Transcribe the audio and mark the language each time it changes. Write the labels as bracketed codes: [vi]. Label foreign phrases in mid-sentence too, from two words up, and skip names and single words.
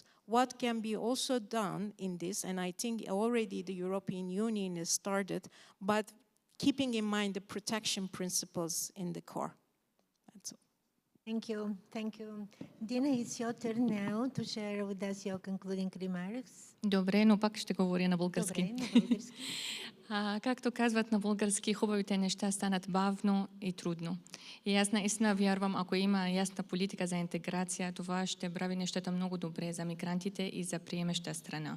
[en] What can be also done in this, and I think already the European Union has started, but keeping in mind the protection principles in the core. That's all. Thank you. Thank you. Dina, it's your turn now to share with us your concluding remarks. [bg] Добре, но пак ще говоря на български. Добре, на български. Както казват на български, хубавите неща станат бавно и трудно. И аз наистина вярвам, ако има ясна политика за интеграция, това ще прави нещата много добре за мигрантите и за приемаща страна.